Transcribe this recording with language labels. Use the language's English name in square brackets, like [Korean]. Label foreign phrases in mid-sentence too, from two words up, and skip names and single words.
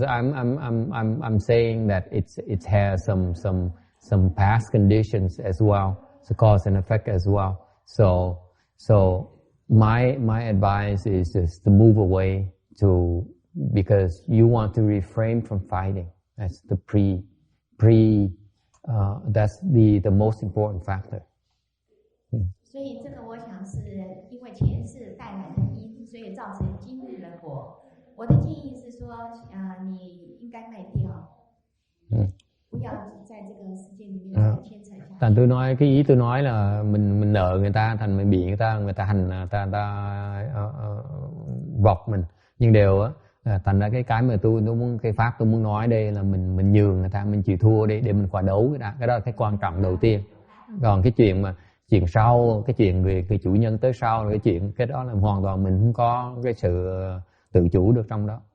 [English] I'm saying that it has some past conditions as well, so cause and effect as well. So my advice is just to move away because you want to refrain from fighting. That's the that's the most important factor. [Chinese] 所以这个我想是因为前世带来的因，所以造成今日的果。我的建议是说，你应该卖掉，不要在这个世界里面再牵扯下去。 [Vietnamese] Thành tôi nói cái ý tôi nói là mình nợ người ta, thành mình bị người ta hành, người ta vọc mình. Nhưng đều á, thành ra cái mà tôi muốn, cái pháp tôi muốn nói đây là mình nhường người ta, mình chịu thua đi để mình khỏi đấu người ta. Cái đó là cái quan trọng đầu tiên. Còn cái chuyện sau, cái chuyện về cái chủ nhân tới sau là cái đó là hoàn toàn mình không có cái sự tự chủ được trong đó.